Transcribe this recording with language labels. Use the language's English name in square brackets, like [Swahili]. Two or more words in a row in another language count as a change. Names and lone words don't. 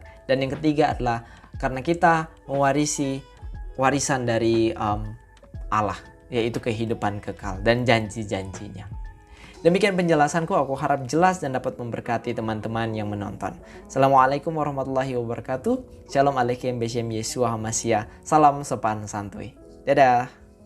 [Indonesian] Dan yang ketiga adalah karena kita mewarisi warisan dari Allah, yaitu kehidupan kekal dan janji-janjinya. Demikian penjelasanku, aku harap jelas dan dapat memberkati teman-teman yang menonton. [Arabic] السلام عليكم ورحمة الله وبركاته. [Hebrew] שלום עליכם בשם ישוע המשיח. [Indonesian] Salam sopan santuy. Dadah.